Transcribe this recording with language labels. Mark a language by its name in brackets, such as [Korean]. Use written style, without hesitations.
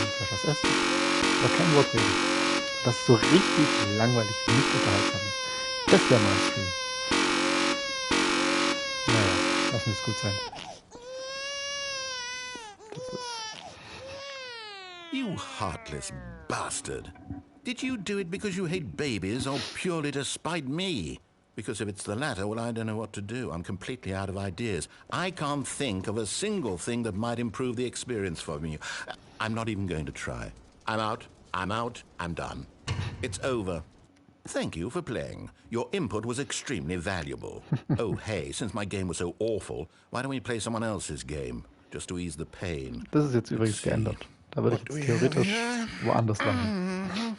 [German] Was essen? Aber kein Wort reden. Das ist so richtig langweilig, nicht unterhaltsam ist. Das wäre mal ein Stream. Naja, lassen wir es gut sein. Das ist... [English] You heartless bastard. Did you do it because you hate babies or purely to spite me? Because if it's the latter, well, I don't know what to do. I'm completely out of ideas. I can't think of a single thing that might improve the experience for me. I'm not even going to try. I'm out. I'm done. It's over. Thank you for playing. Your input was extremely valuable. Oh, hey, since my game was so awful, why don't we play someone else's game? Just to ease the pain. [German] Das ist jetzt übrigens geändert. Da würde ich jetzt theoretisch woanders landen.